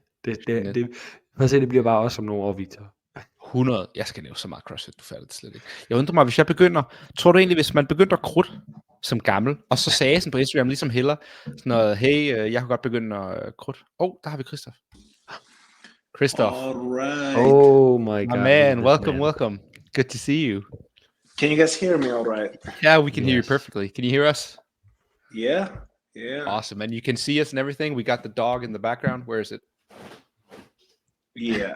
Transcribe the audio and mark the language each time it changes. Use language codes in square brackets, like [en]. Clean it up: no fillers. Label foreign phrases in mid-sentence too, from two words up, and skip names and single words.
[da] Det bliver bare også som nogle år, Victor. 100. Jeg skal lave så meget CrossFit, du fatter det slet ikke. Jeg undrer mig, hvis jeg begynder... Tror du egentlig, hvis man begynder at krudt som gammel, og så sagde sådan på Instagram, ligesom Heller, sådan noget, hey, jeg kan godt begynde at krudt. Der har vi Kristof. Kristof. [en] Alright. Oh my god. Man, welcome. Good to see you. Can you guys hear me all right? Yeah, we can hear you perfectly. Can you hear us? Yeah. Awesome. And you can see us and everything. We got the dog in the background. Where is it? Yeah.